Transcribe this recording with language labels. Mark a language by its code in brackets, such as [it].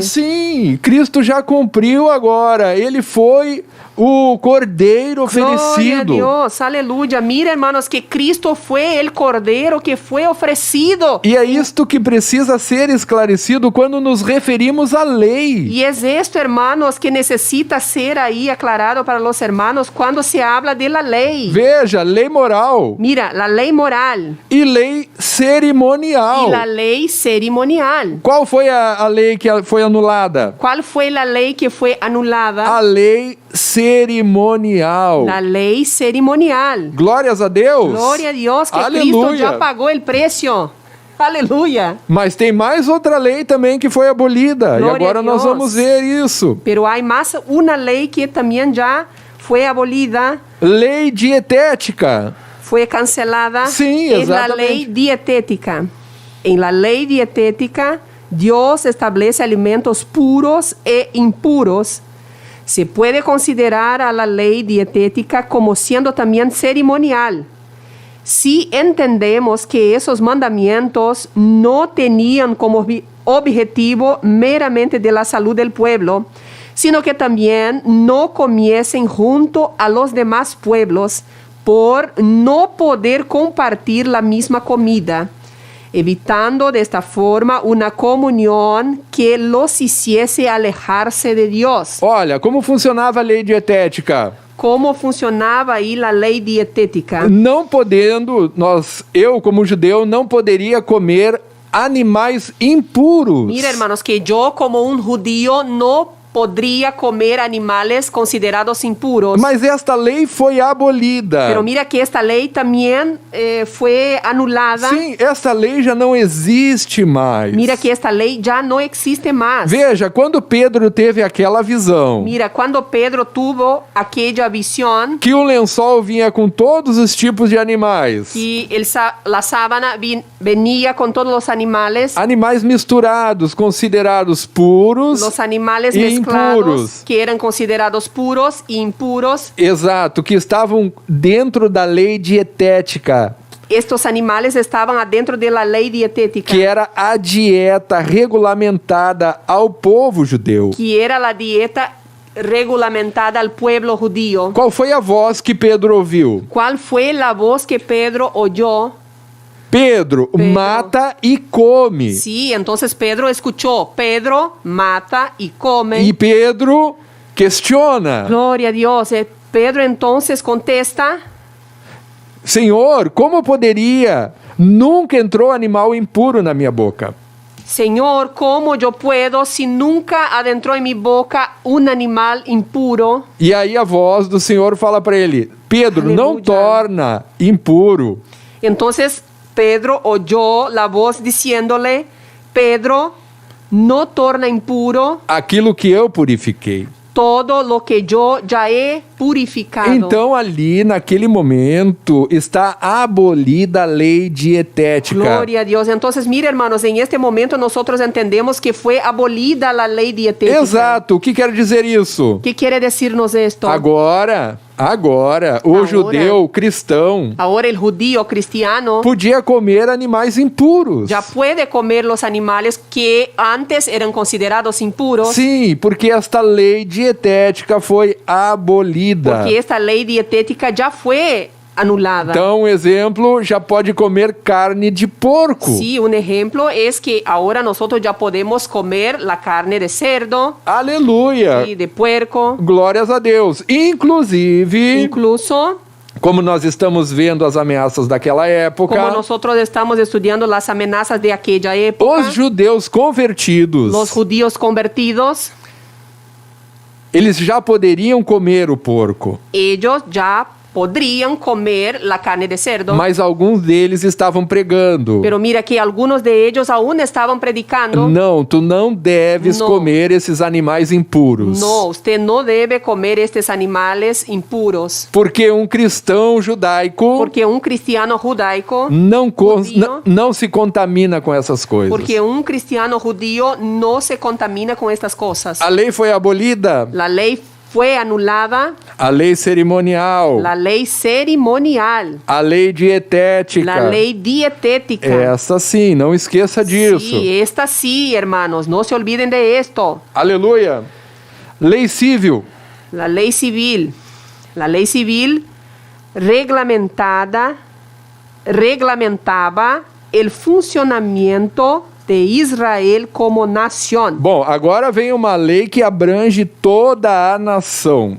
[pt] Sim, Cristo já cumpriu agora. Ele foi o cordeiro [es] Gloria a [pt] oferecido. [es] Dios, aleluya. Mira, hermanos, que Cristo fue el cordero que fue ofrecido. [pt] E é isto que precisa ser esclarecido quando nos referimos à lei. [es] Y es esto, hermanos, que necesita ser ahí aclarado para los hermanos cuando se habla de la ley. [pt] Veja, lei moral [es] Mira, la ley moral [pt] e lei cerimonial. [es] y la ley cerimonial. [pt] Qual foi a lei que foi anulada? [es] ¿Cuál fue la ley que fue anulada? [pt] A lei cerimonial. [es] La ley cerimonial. [pt] Glórias a Deus. [es] Gloria a Dios que Cristo [pt] Aleluia. [es] ya pagó el precio. Aleluya. [pt] Mas tem mais outra lei também que foi abolida. Glória e agora a nós Deus. vamos ver isso. [es] Pero hay más una ley que también ya fue abolida, [pt] Lei dietética. [es] fue cancelada. Sí, es la exactamente. lei dietética. En la lei dietética, Dios establece alimentos puros e impuros. Se puede considerar a la ley dietética como siendo también cerimonial. Si entendemos que esos mandamientos no tenían como objetivo meramente de la salud del pueblo, sino que también no comiesen junto a los demás pueblos por no poder compartir la misma comida, evitando de esta forma una comunión que los hiciese alejarse de Dios. [pt] Olha, como funcionava a lei dietética? [es] ¿Cómo funcionaba ahí la ley dietética? [pt] Não podendo, eu como judeu, não poderia comer animais impuros. [es] Mira, hermanos, que yo como un judío no podría comer animales considerados impuros. [pt] Mas esta lei foi abolida. [es] Pero mira que esta ley también fue anulada. [pt] Sim, esta lei já não existe mais. [es] Mira que esta ley ya no existe más. [pt] Veja, quando Pedro teve aquela visão, [es] Mira, cuando Pedro tuvo aquella visión [pt] que o lençol vinha com todos os tipos de animais. [es] y la sábana venía con todos los animales, [pt] Animais misturados, considerados puros. [es] los animales [pt] e [es] mezclados [pt] impuros. [es] que eran considerados puros e impuros. [pt] Exato, que estavam dentro da lei dietética, [es] Estos animales estaban adentro de la ley dietética, [pt] que era a dieta regulamentada ao povo judeu. [es] que era la dieta regulamentada al pueblo judío. [pt] Qual foi a voz que Pedro ouviu? [es] ¿Cuál fue la voz que Pedro oyó? [pt] Pedro, mata e come. [es] Sí, entonces Pedro escuchó, Pedro mata y come. [pt] E Pedro questiona: [es] Gloria a Dios. Pedro entonces contesta, [pt] Senhor, como poderia? Nunca entrou animal impuro na minha boca. [es] Señor, ¿cómo yo puedo si nunca adentró en mi boca un animal impuro? [pt] E aí a voz do Senhor fala para ele: Pedro, não Aleluia. torna impuro [es] Entonces Pedro oyó la voz diciéndole, Pedro, no torna impuro [pt] aquilo que eu purifiquei. [es] todo lo que yo ya he purificado. [pt] Então ali, naquele momento, está abolida a lei dietética. [es] Gloria a Dios. Entonces, mire, hermanos, en este momento nosotros entendemos que fue abolida la ley dietética. [pt] Exato. O que quer dizer isso? [es] ¿Qué quiere decirnos esto? [pt] Agora, o judeu cristão [es] Ahora el judío cristiano [pt] podia comer animais impuros. [es] ya puede comer los animales que antes eran considerados impuros. [pt] Sim, porque esta lei dietética foi abolida. [es] Porque esta ley dietética ya fue anulada. [pt] Então, um exemplo, já pode comer carne de porco. [es] Sí, un ejemplo es que ahora nosotros ya podemos comer la carne de cerdo [pt] Aleluia. [es] y de puerco. [pt] Glórias a Deus. Inclusive, [es] Incluso, [pt] como nós estamos vendo as ameaças daquela época, [es] como nosotros estamos estudiando las amenazas de aquella época, [pt] os judeus convertidos, [es] los judíos convertidos, [pt] eles já poderiam comer o porco, [es] ellos ya podrían comer la carne de cerdo. [pt] mas alguns deles estavam pregando: [es] Pero mira que algunos de ellos aún estaban predicando. [pt] não, tu não deves [es] No. [pt] comer esses animais impuros. [es] No, usted no debe comer estos animales impuros. [pt] Porque um cristão judaico [es] Porque un cristiano judaico, [pt] não, não se contamina com essas coisas. [es] porque un cristiano judío no se contamina con estas cosas. [pt] A lei foi abolida, [es] La ley fue anulada [pt] a lei cerimonial, [es] la ley cerimonial, [pt] a lei dietética. [es] la lei dietética. [pt] Essa sim, não esqueça disso. [es] Sí, esta sí, hermanos, no se olviden de esto. [pt] Aleluia. Lei civil. [es] La ley civil. La lei civil reglamentaba el funcionamiento de Israel como nación. [pt] Bom, agora vem uma lei que abrange toda a nação.